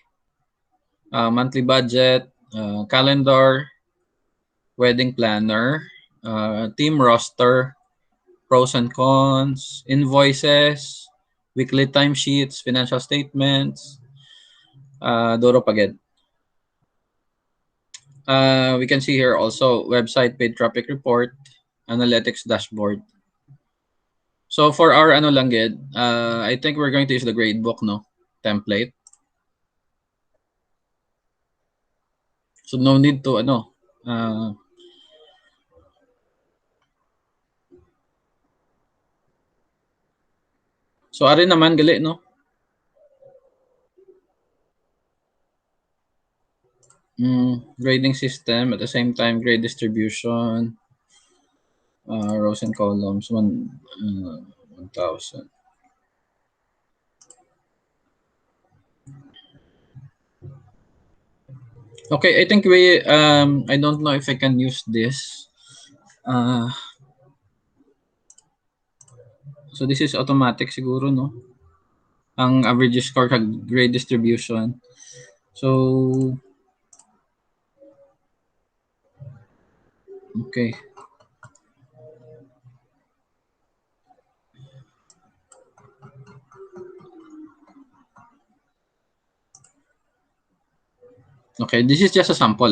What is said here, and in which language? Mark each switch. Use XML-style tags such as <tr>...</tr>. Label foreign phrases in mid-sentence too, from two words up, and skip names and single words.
<en>Monthly budget, calendar, wedding planner, team roster, pros and cons, invoices, weekly timesheets, financial statements, Doro Paged. We can see here also website paid traffic report, analytics dashboard. So for our</en> <hil>ano lang gid,</hil> <en>I think we're going to use the gradebook, no, template. So no need to ano.</en> <hil>So ari naman gali, no.</hil> <en>Grading system at the same time grade distribution, rows and columns 1,000. Okay, I think we I don't know if I can use this. So this is automatic siguro, no?</en> <hil>Ang</hil> <en>average score</en> <hil>kag</hil> <en>grade distribution. So okay. Okay, this is just a sample.</en>